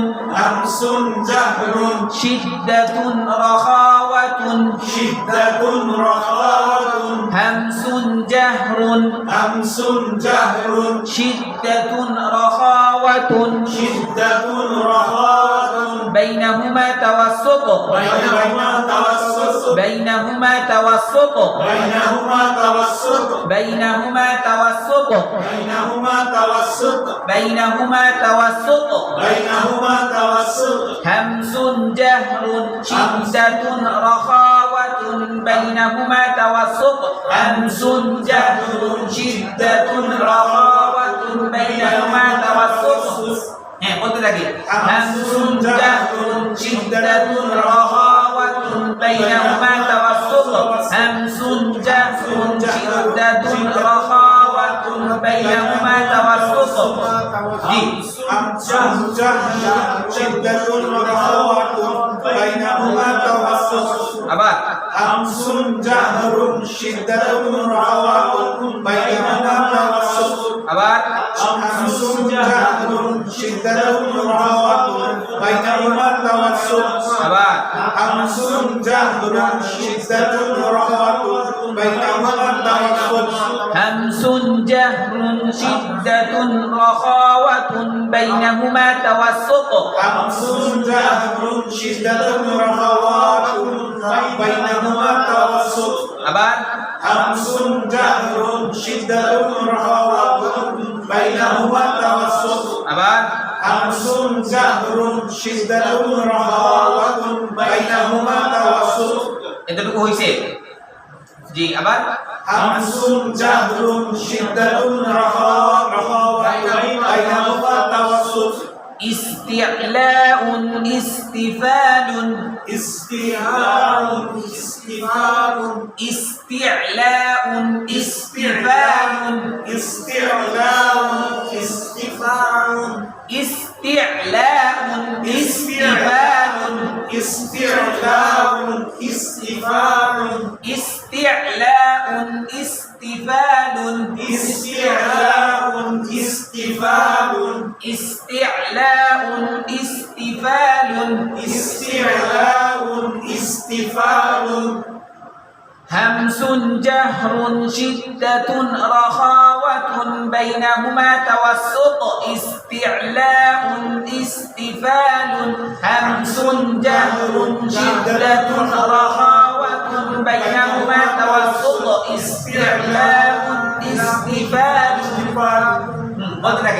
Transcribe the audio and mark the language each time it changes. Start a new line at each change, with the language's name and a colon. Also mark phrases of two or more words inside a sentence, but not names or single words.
Arabic: همسٌ جهرٌ شدةٌ رخاوةٌ شدةٌ رخاوةٌ همسٌ جهرٌ همسٌ جهرٌ شدةٌ رخاوةٌ شدةٌ رخاوةٌ بينهما توسط بينهما توسط بينهما توسط بينهما توسط بينهما توسط بينهما توسط بينهما توسط بينهما توسط همس جهر شدة رخاوة بينهما توسط همس جهر شدة رخاوة بينهما توسط
Bangla: হ্যাঁ বলতে থাকি
Arabic: همسٌ جهرٌ شدةٌ رخاوةٌ بينهما توسط همسٌ جهرٌ شدةٌ رخاوةٌ بينهما توسط জি همسٌ جهرٌ شدةٌ رخاوةٌ بينهما توسط
Bangla: আবার
Arabic: همسٌ جهرٌ شدةٌ رخاوةٌ بينهما توسط
Bangla: আবার
Arabic: همسٌ جهرٌ شدةٌ رخاوةٌ بينهما توسط
Bangla: আবার
Arabic: همسٌ جهرٌ شدةٌ رخاوةٌ بينهما توسط همسٌ جهرٌ شدةٌ رخاوةٌ بينهما توسط همسٌ جهرٌ شدةٌ رخاوةٌ بينهما توسط
Bangla: আবার
Arabic: همسٌ جهرٌ شدةٌ رخاوةٌ بينهما توسط
Bangla: আবার
Arabic: همسٌ جهرٌ شدةٌ رخاوةٌ بينهما توسط
Bangla: এতটুকু হইছে জি আবার
Arabic: همسٌ جهرٌ شدةٌ رخاوةٌ بينهما توسط استعلاء استفال استعلاء استفال استعلاء استفال استعلاء استفال استعلاء استفال استعلاء استفال استعلاء استعلاء استفال استعلاء استفال استعلاء استفال استعلاء استفال همس جهر شدة رخاوة بينهما توسط استعلاء استفال همس جهر شدة رخاوة بينهما توسط استعلاء استفال قلت لك